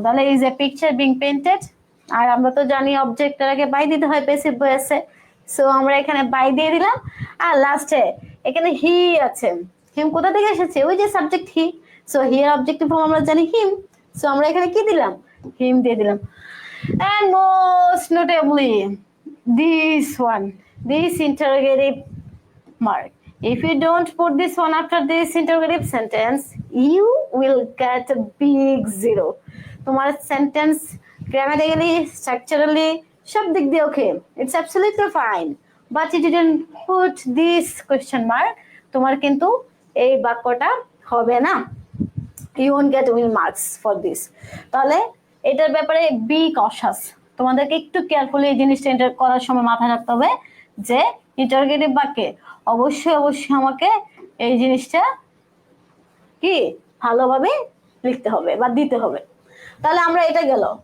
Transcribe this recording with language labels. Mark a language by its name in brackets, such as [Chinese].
[Bangla] তাহলে is a picture being painted. আর আমরা তো জানি অবজেক্টের আগে বাই দিতে হয় প্যাসিভ ভয়েসে, সো আমরা এখানে বাই দিয়ে দিলাম। আর লাস্টে এখানে হি আছে, হিম কোথা থেকে এসেছে, ওই যে সাবজেক্ট হি, সো হি এর অবজেক্টিভ ফর্ম আমরা জানি হিম, সো আমরা এখানে কি দিলাম, হিম দিয়ে দিলাম। [English] And most notably, this one, this interrogative mark. If you don't put this one after this interrogative sentence, you will get a big zero. [Bangla] তোমার সেন্টেন্স গ্রামাটিক্যালি, স্ট্রাকচারালি সব দিক দিয়ে ওকে, [English] it's absolutely fine, but you didn't put this question mark, [Bangla] তোমার কিন্তু এই বাক্যটা হবে না, [English] You won't get will marks for this. [Bangla] তাহলে এটার ব্যাপারে [English] be cautious, [Bangla] তোমাদেরকে একটু কেয়ারফুলি এই জিনিসটা এন্টার করার সময় মাথায় রাখতে হবে যে ইন্টারোগেটিভ বাক্যে অবশ্যই অবশ্যই আমাকে এই জিনিসটা কি ভালোভাবে লিখতে হবে বা দিতে হবে। তাহলে আমরা এটা গেল।